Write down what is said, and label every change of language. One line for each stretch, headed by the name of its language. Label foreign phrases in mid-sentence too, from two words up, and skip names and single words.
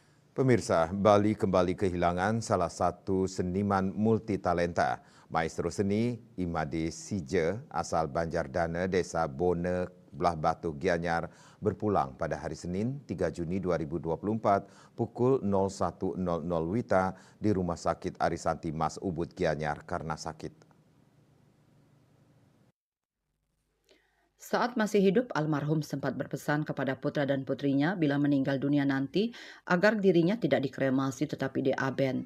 Indonesian: Pemirsa, Bali kembali kehilangan salah satu seniman multitalenta. Maestro seni Imade Sije asal Banjardana, Desa Bone, Belah Batu, Gianyar berpulang pada hari Senin 3 Juni 2024 pukul 01.00 WITA di Rumah Sakit Arisanti Mas Ubud, Gianyar karena sakit. Saat masih hidup, almarhum sempat berpesan kepada putra dan putrinya bila meninggal dunia nanti agar dirinya tidak dikremasi tetapi diaben.